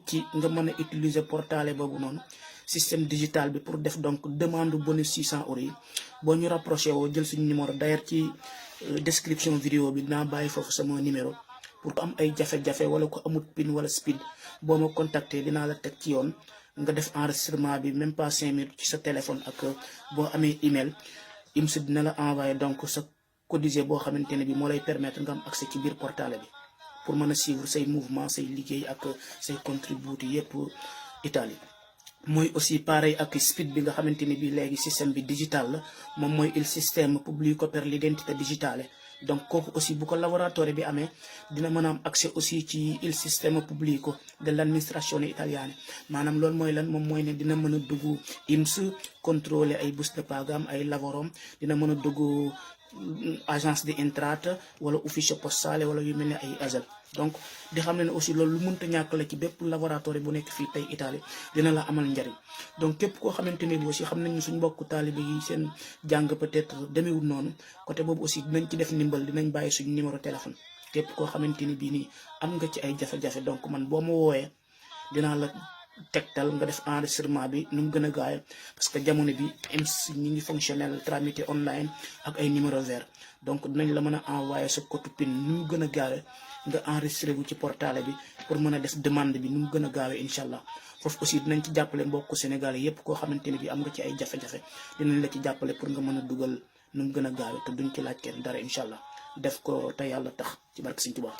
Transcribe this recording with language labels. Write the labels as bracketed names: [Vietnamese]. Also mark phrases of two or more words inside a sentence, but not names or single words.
[Wolof] ci nga mën a [French] utiliser portail [Wolof] boobu noonu [French] système digital [Wolof] bi pour def [French] donc demande bonus [Wolof] 600 € yi boo ñu rapproché woo jël suñu numéro d'ailleurs ci description vidéo bi dinaa bàyyi foofu sama numéro pour ko am ay jafe-jafe wala ko amut PIN wala SPID boo ma contacter dinaa la teg ci yoon nga def enregistrement bi [French] même pas [Wolof] 5 minutes ci sa téléphone ak boo amee [English] email IMS [Wolof] dina la envoyer donc sa codice boo xamante ne bi moo lay permettre nga am accès ci biir portail bi pour mën a suivre say mouvement say liggéey ak say contributi yépp Italie. mooy aussi pareil ak SPID bi nga xamante ni bi léegi système bi digital la moom mooy [Italian] il système pubblico per l'identità digitale [Wolof] donc kooku aussi bu ko lavoratore bi amee dina mën a am accès aussi ci [Italian] il sistema pubblico dell'amministrazione italiana [Wolof] maanaam loolu mooy lan moom mooy ne dina mën a dugg IMS contrôler ay buste de pagam ay lavorom dina mën a dugg [Italian] agence di entrata [Wolof] wala [Italian] ufficio postale [Wolof] wala yu mel ne ay ASL donc di xam ne aussi loolu lu mënta ñàkk la ci bépp laboratoire bu nekk fii tey Italie dina la amal njariñ donc képp koo xamante ne bi aussi xam nañu suñ mbokku taalibe yi seen jàng peut-être demewul noonu côté boobu aussi dinañ ci def ndimbal dinañ bàyyi suñu numéro téléphone képp koo xamante ni bii nii am nga ci ay jafe-jafe donc man boo ma woowee dinaa la tegtal nga def enregistrement bi nu mu gën a gaaw [French] parce que [Wolof] jamono bi IMS ñi ngi [French] fonctionnel tramité online [Wolof] ak ay [French] numéro vert [Wolof] donc dinañ la mën a envoyer sa [French] code PIN [Wolof] nu mu gën a gaawee nga enregistré wu ci portail bi pour mën a def demande bi nu mu gën a gaawee [Arabic] incha allah [Wolof] foofu aussi dinañ ci jàppale mbokku Sénégalais yépp koo xamante ne bi am nga ci ay jafe-jafe dinañ la ci jàppale pour nga mën a dugal nu mu gën a gaawee te duñ ci laaj kenn dara [Arabic] incha allah [Wolof] def ko te yàlla tax ci barke Sëñ Tuubaa.